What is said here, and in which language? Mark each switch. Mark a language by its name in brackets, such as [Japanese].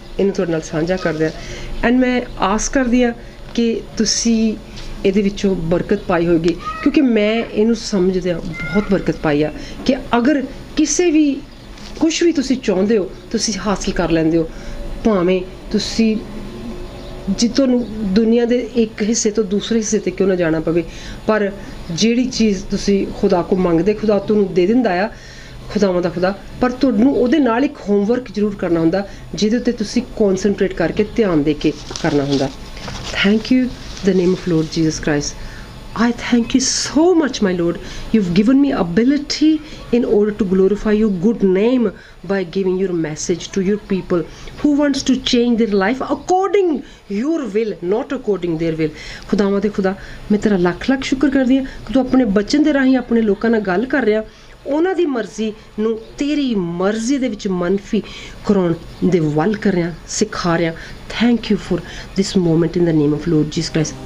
[Punjabi] ਇਹਨੂੰ ਤੁਹਾਡੇ ਨਾਲ ਸਾਂਝਾ ਕਰਦੇ ਹਾਂ ਐਂਡ ਮੈਂ ਆਸ ਕਰਦੀ ਹਾਂ ਕਿ ਤੁਸੀਂ ਇਹਦੇ ਵਿੱਚੋਂ ਬਰਕਤ ਪਾਈ ਹੋਏਗੀ, ਕਿਉਂਕਿ ਮੈਂ ਇਹਨੂੰ ਸਮਝਦਿਆਂ ਬਹੁਤ ਬਰਕਤ ਪਾਈ ਆ ਕਿ ਅਗਰ ਕਿਸੇ ਵੀ ਕੁਛ ਵੀ ਤੁਸੀਂ ਚਾਹੁੰਦੇ ਹੋ ਤੁਸੀਂ ਹਾਸਿਲ ਕਰ ਲੈਂਦੇ ਹੋ, ਭਾਵੇਂ ਤੁਸੀਂ ਜੇ ਤੁਹਾਨੂੰ ਦੁਨੀਆ ਦੇ ਇੱਕ ਹਿੱਸੇ ਤੋਂ ਦੂਸਰੇ ਹਿੱਸੇ 'ਤੇ ਕਿਉਂ ਨਾ ਜਾਣਾ ਪਵੇ, ਪਰ ਜਿਹੜੀ ਚੀਜ਼ ਤੁਸੀਂ ਖੁਦਾ ਕੋਲ ਮੰਗਦੇ ਖੁਦਾ ਤੁਹਾਨੂੰ ਦੇ ਦਿੰਦਾ ਆ, ਖੁਦਾਵਾਂ ਦਾ ਖੁਦਾ। ਪਰ ਤੁਹਾਨੂੰ ਉਹਦੇ ਨਾਲ ਇੱਕ ਹੋਮਵਰਕ ਜ਼ਰੂਰ ਕਰਨਾ ਹੁੰਦਾ ਜਿਹਦੇ ਉੱਤੇ ਤੁਸੀਂ ਕੌਨਸਨਟਰੇਟ ਕਰਕੇ ਧਿਆਨ ਦੇ ਕੇ ਕਰਨਾ ਹੁੰਦਾ। [English] Thank you the name of Lord Jesus Christ. I thank you so much, my Lord. You've given me ability in order to glorify your good name by giving your message to your people who wants to change their life according your will, not according their will. [Punjabi] ਖੁਦਾਵਾਂ ਦੇ ਖੁਦਾ, ਮੈਂ ਤੇਰਾ ਲੱਖ ਲੱਖ ਸ਼ੁਕਰ ਕਰਦੀ ਹਾਂ ਕਿ ਤੂੰ ਆਪਣੇ ਬਚਨ ਦੇ ਰਾਹੀਂ ਆਪਣੇ ਲੋਕਾਂ ਨਾਲ ਗੱਲ ਕਰ ਰਿਹਾ, ਉਹਨਾਂ ਦੀ ਮਰਜ਼ੀ ਨੂੰ ਤੇਰੀ ਮਰਜ਼ੀ ਦੇ ਵਿੱਚ ਮਨਫੀ ਕਰਾਉਣ ਦੇ ਵੱਲ ਕਰ ਰਿਹਾ, ਸਿਖਾ ਰਿਹਾ। [English] Thank you for this moment in the name of Lord Jesus Christ.